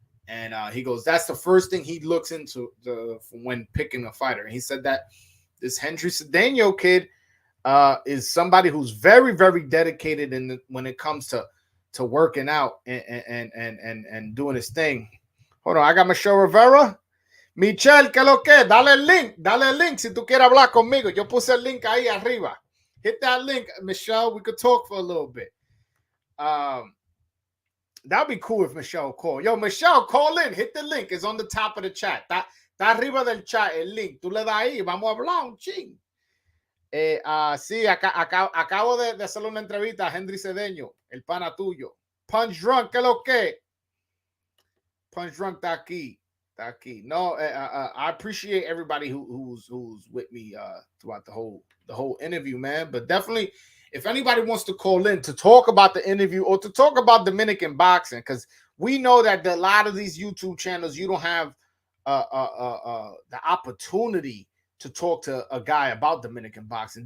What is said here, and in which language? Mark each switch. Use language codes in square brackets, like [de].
[en] And he goes, that's the first thing he looks into when picking a fighter. And he said that this Hendri Cedeño kid is somebody who's very, very dedicated when it comes to working out and doing his thing. Hold on, I got Michelle Rivera. [es] Michelle, ¿qué lo que? Dale el link si tú quieres hablar conmigo. Yo puse el link ahí arriba. [en] Hit that link, Michelle. We could talk for a little bit. That'd be cool if Michelle called. Yo, Michelle, call in. Hit the link. It's on the top of the chat. [es] Está arriba del chat el link. Tú le das ahí. Vamos a hablar un ching. Sí, acabo de hacerle una entrevista a Hendri Cedeño, el pana tuyo. Punch Drunk, ¿qué es lo que? Punch Drunk está aquí. [en] No, I appreciate everybody who's with me throughout the whole interview, man. But definitely, if anybody wants to call in to talk about the interview or to talk about Dominican boxing, because we know that a lot of these YouTube channels, you don't have the opportunity to talk to a guy about Dominican boxing.